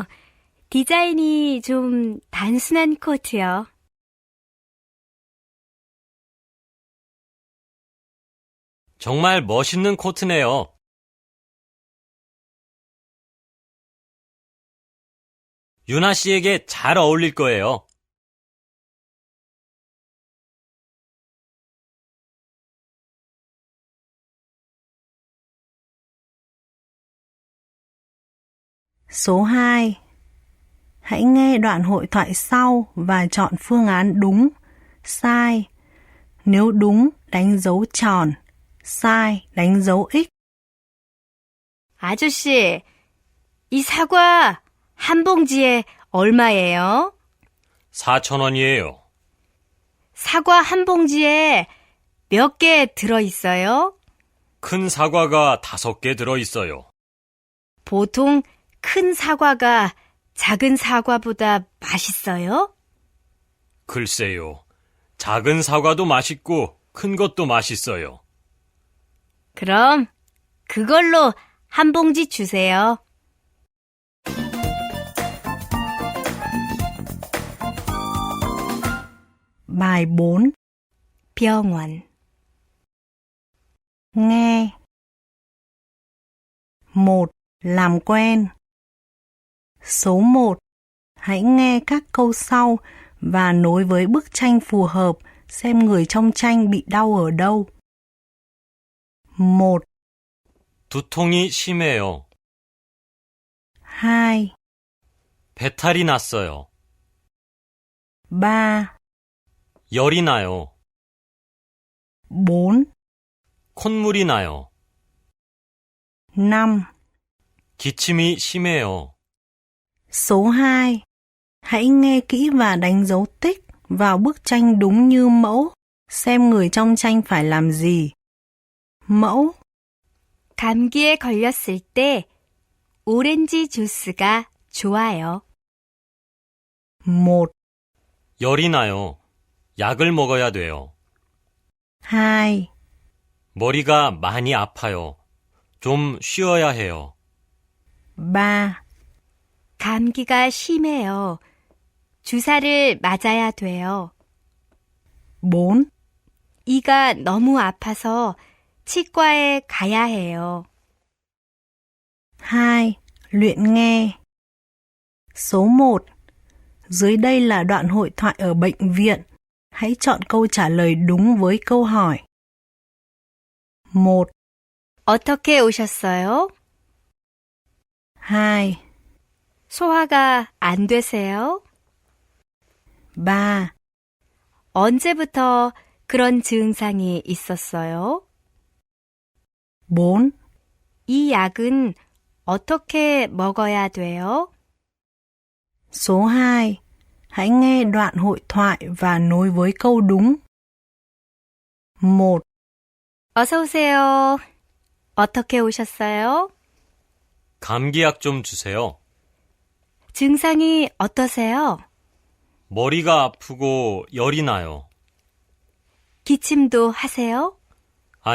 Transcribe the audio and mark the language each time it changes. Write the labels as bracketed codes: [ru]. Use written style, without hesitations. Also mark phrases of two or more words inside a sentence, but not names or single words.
[ko] 디자인이 좀 단순한 코트요. 정말 멋있는 코트네요. 유나 씨에게 잘 어울릴 거예요. [vi] Số 2. Hãy nghe đoạn hội thoại sau và chọn phương án đúng, sai. Nếu đúng, đánh dấu tròn. sai, đánh dấu X. [ko] 아저씨, 이 사과 한 봉지에 얼마예요? 4,000원이에요. 사과 한 봉지에 몇 개 들어있어요? 큰 사과가 5개 들어있어요. 보통 큰 사과가 작은 사과보다 맛있어요? 글쎄요. 작은 사과도 맛있고 큰 것도 맛있어요. 그럼 그걸로 한 봉지 주세요. [vi] Bài 4. [ko] 병원. [vi] Nghe. 1. Làm quen. Số 1. Hãy nghe các câu sau và nối với bức tranh phù hợp xem người trong tranh bị đau ở đâu. 1. [ko] 두통이 심해요. 2. 배탈이 났어요. 3. 열이 나요. 4. 콧물이 나요. 5. 기침이 심해요. [vi] Số 2. Hãy nghe kỹ và đánh dấu tích vào bức tranh đúng như mẫu, xem người trong tranh phải làm gì. Mẫu. [ko] 감기에 걸렸을 때 오렌지 주스가 좋아요. 1. 열이 나요. 약을 먹어야 돼요. 2. 머리가 많이 아파요. 좀 쉬어야 해요. 3. 감기가 심해요. 주사를 맞아야 돼요. 4. 이가 너무 아파서 치과에 가야 해요. 2. [vi] Luyện nghe. Số 1. Dưới đây là đoạn hội thoại ở bệnh viện. Hãy chọn câu trả lời đúng với câu hỏi. 1. [ko] 어떻게 오셨어요? 2. 소화가 안 되세요? 3. 언제부터 그런 증상이 있었어요? 4. 이 약은 어떻게 먹어야 돼요? [vi] Số 2. Hãy nghe đoạn hội thoại và nối với câu đúng. 1. [ko] 어서 오세요. 어떻게 오셨어요? 감기약 좀 주세요. 증상이 어떠세요? 머리가 아프고 열이 나요. 기침도 하세요?